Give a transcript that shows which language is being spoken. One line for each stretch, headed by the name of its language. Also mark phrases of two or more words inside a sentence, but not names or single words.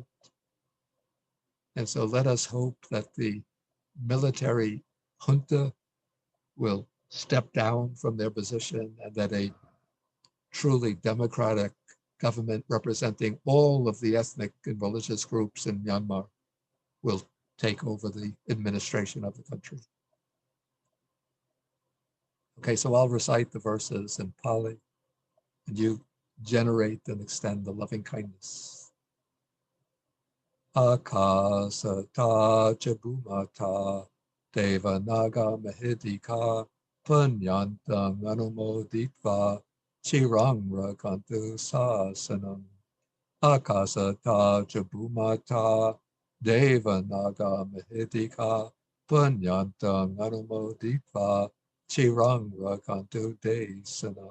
English: And so let us hope that the military junta will step down from their position and that a truly democratic government representing all of the ethnic and religious groups in Myanmar will take over the administration of the country. Okay, so I'll recite the verses in Pali, and you generate and extend the loving kindness.
Pali: Akasata Chabumata Devanaga Mahidika Punyantang Anumoditva Chirang Rakantu Sasanam. Akasata Chabumata Devanaga Mahidika Punyantang Anumoditva Chirang Rakantu Desanam.